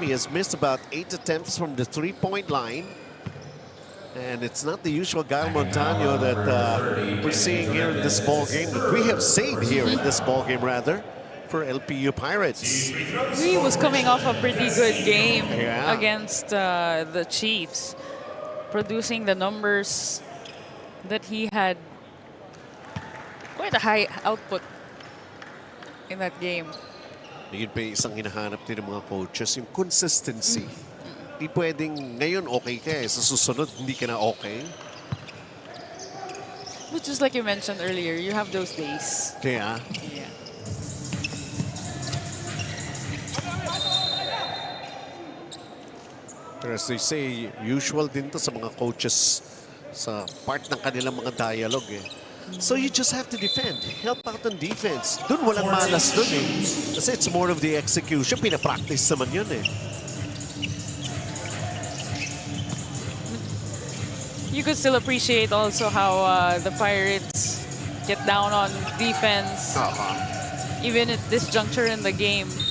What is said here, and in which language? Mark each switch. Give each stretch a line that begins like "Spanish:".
English: He has missed about 8 attempts from the three-point line. And it's not the usual Gael Montaño that we're seeing here in this ball game, that we have seen here in this ball game, rather, for LPU Pirates. He was coming off a pretty good game against the Chiefs. producing the numbers that he had. Quite a high output in that game.
Filipino: Yun pa yung isang hinahanap din ng mga coaches, yung consistency. Di pwedeng ngayon okay ka eh, sa susunod hindi ka na okay.
English: But just like you mentioned earlier, you have those days.
Filipino: Kaya,
English: Yeah.
Filipino: pero
English: as they say,
Filipino: usual din to sa mga coaches sa part ng kanilang mga dialogue eh.
English: So you just have to defend. Help out on defense.
Filipino: Doon walang malas doon eh. Kasi
English: it's more of the execution.
Filipino: Pinapractice naman yun eh.
English: You could still appreciate also how the Pirates get down on defense, even at this juncture in the game.